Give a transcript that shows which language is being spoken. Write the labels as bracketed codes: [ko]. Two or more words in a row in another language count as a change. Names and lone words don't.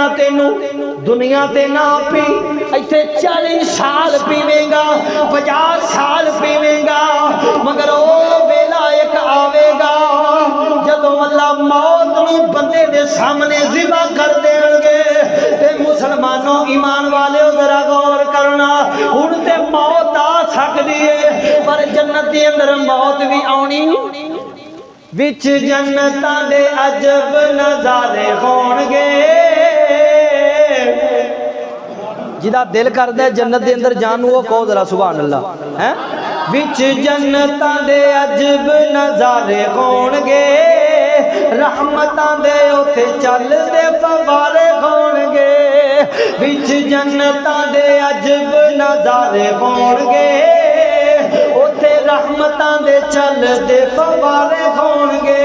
[pa] تینوں دنیا تے نہ پی ایتھے 40 سال پیوے گا 50 سال پیوے گا مگر او ویلا ایک آوے گا جدوں اللہ موت نو بندے دے سامنے ذبح کر دین گے تے مسلمانوں ایمان والے ذرا غور کرنا ہن تے موت آ سکدی ہے پر جنت دے اندر موت بھی آونی وچ جنتاں دے عجب نظارے ہون گے جدا دل کردا ہے جنت دے اندر جان وہ کہو ذرا [ar] سبحان اللہ [pa] ہیں وچ جنتاں دے عجب نظارے ہون گے رحمتاں دے اوتھے چل دے فوارے ہون گے وچ جنتاں دے عجب نظارے ہون گے اوتھے رحمتاں دے چل دے فوارے ہون گے